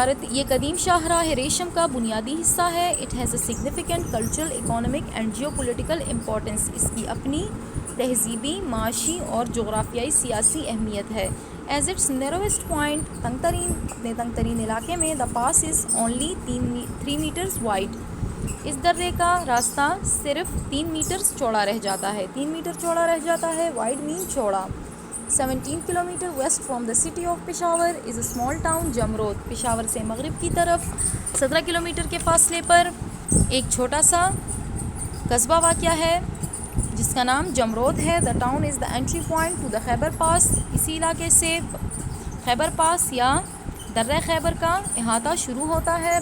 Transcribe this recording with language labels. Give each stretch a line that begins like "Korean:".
Urdu: یہ قدیم شاہراہ ریشم کا بنیادی حصہ ہے.
English: It has a significant cultural, economic and geopolitical importance.
Urdu: اس کی اپنی تہذیبی، معاشی اور جغرافیائی سیاسی اہمیت ہے.
English: As its narrowest point,
Urdu: اپنے تنگ ترین علاقے میں
English: the pass is only 3 meters wide.
Urdu: اس درے کا راستہ صرف 3 میٹر چوڑا رہ جاتا ہے. 3 میٹر چوڑا رہ جاتا ہے.
English: wide mean چوڑا. 17 kilometre west from the city of Peshawar is a small town Jamrud.
Urdu: Peshawar سے مغرب کی طرف 17 کلومیٹر کے فاصلے پر ایک چھوٹا سا قصبہ واقع ہے جس کا نام جمرود ہے.
English: The town is the entry point to the Khyber pass.
Urdu: اسی علاقے سے خیبر پاس یا درہ خیبر کا احاطہ شروع ہوتا ہے.